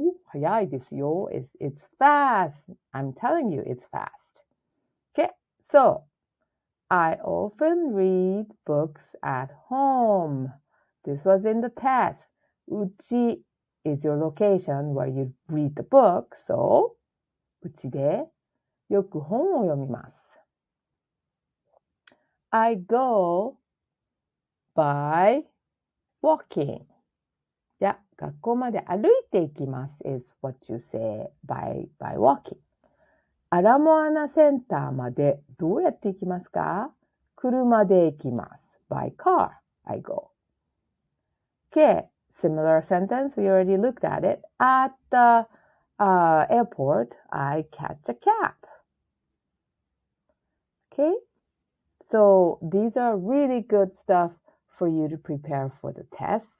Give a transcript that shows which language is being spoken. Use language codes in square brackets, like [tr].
[ja] 早いですよ [en] is it's fast. I'm telling you it's fast. Okay, so I often read books at home. This was in the test. うち is your location where you read the book. [ja] So, うちでよく本を読みます。 [en] I go by walking. [ja] いや、学校まで歩いて行きます [en] is what you say by walking. [ja] アラモアナセンターまでどうやって行きますか？車で行きます。 [en] by car, I go. Okay, similar sentence, we already looked at it. At the airport, I catch a cab. Okay, so these are really good stuff for you to prepare for the test.